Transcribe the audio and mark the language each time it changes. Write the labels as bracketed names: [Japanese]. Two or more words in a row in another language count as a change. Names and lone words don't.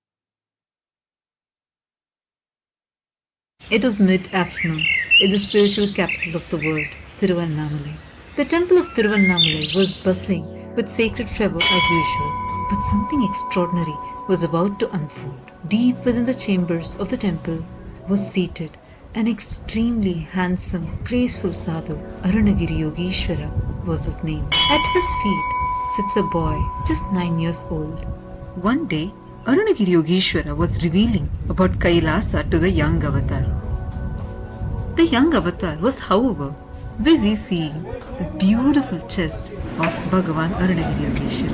[English] It was mid-afternoon in the spiritual capital of the world, Thiruvannamalai. The temple of Thiruvannamalai was bustling with sacred fervor as usual, but something extraordinary was about to unfold. Deep within the chambers of the temple was seated an extremely handsome, graceful sadhu. Arunagiri Yogishwara was his name. At his feet sits a boy just 9 years old. One day, Arunagiri Yogishwara was revealing about Kailasa to the young avatar. The young avatar was, however, busy seeing the beautiful chest of Bhagavan Arunagiriyogeshwar.